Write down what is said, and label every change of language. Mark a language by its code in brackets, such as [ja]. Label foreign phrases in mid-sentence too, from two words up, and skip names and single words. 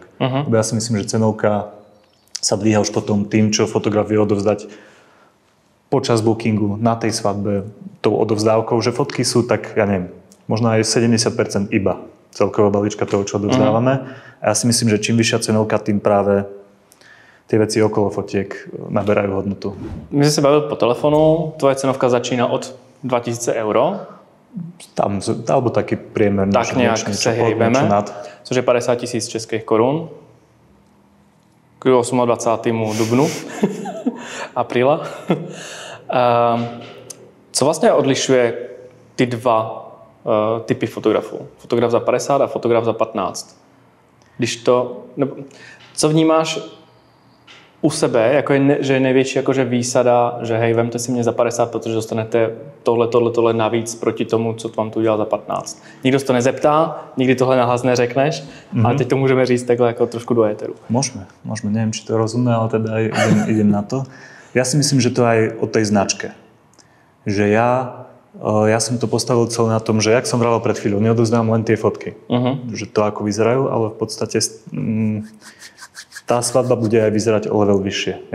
[sk] Lebo ja si myslím, že cenovka sa dvíha už potom tým, čo fotograf vie odovzdať počas bookingu na tej svadbe tou odovzdávkou, že fotky sú tak, ja neviem, možno aj 70% iba celková balíčka toho, čo odovzdávame. A ja si myslím, že čím vyššia cenovka, tým práve tie veci okolo fotiek naberajú hodnotu. My sme sa bavili po telefónu, tvoja cenovka začína od 2000 €. Tam, alebo taký priemer. Tak nejak sa hejbeme, [cs] což je 50 000 českých korun. K 28. dubnu, apríla. Co vlastně odlišuje ty dva typy fotografů? Fotograf za 50 a fotograf za 15. Co vnímáš u sebe, jako že je největší jakože výsada, že hej, vemte si mě za 50, protože dostanete tohle navíc proti tomu, co vám tu udělal za 15. Nikdo se to nezeptá, nikdy tohle nahlas neřekneš, ale teď to můžeme říct takhle jako trošku do éteru. [sk] Môžeme. Neviem, či to je rozumné, ale teda aj idem na to. Ja si myslím, že to aj o tej značke. Že ja som to postavil celé na tom, že jak som vravel pred chvíľou, neodovzdám len tie fotky. Že to ako vyzerajú, ale v podstate tá svadba bude aj vyzerať o level vyššie.